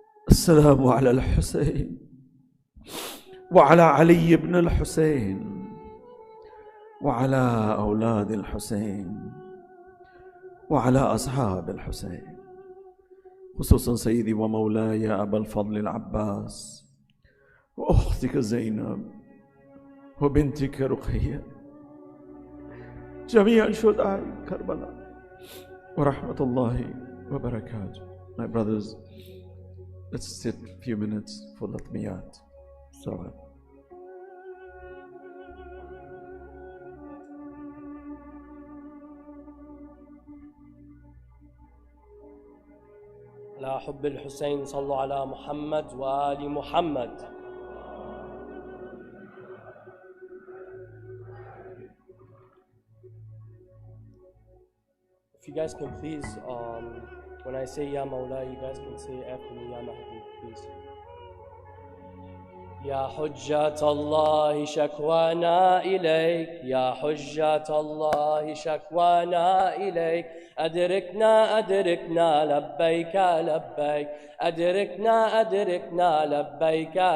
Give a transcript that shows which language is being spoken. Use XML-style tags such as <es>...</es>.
<ar>السلام على الحسين وعلى علي بن الحسين وعلى أولاد الحسين وعلى أصحاب الحسين، خصوصا سيدي ومولاي أبا الفضل العباس وأختك زينب وبنتك رقية، جميع شهداء كربلاء ورحمة الله وبركاته.</ar> <en>My brothers, let's sit a few minutes for Latmiyat.</en> <ar>Salat. على حب الحسين صلوا على محمد وآل محمد.</ar> <en>If you guys can please, when I say</en> <ar>Ya Mawla,</ar> <en>you guys can say after me</en> <ar>Ya Mahdi,</ar> <en>please.</en> <ar>يا حجة الله شكوانا إليك، يا حجة الله شكوانا إليك، أدركنا أدركنا لبيك لبيك، أدركنا أدركنا لبيك</ar>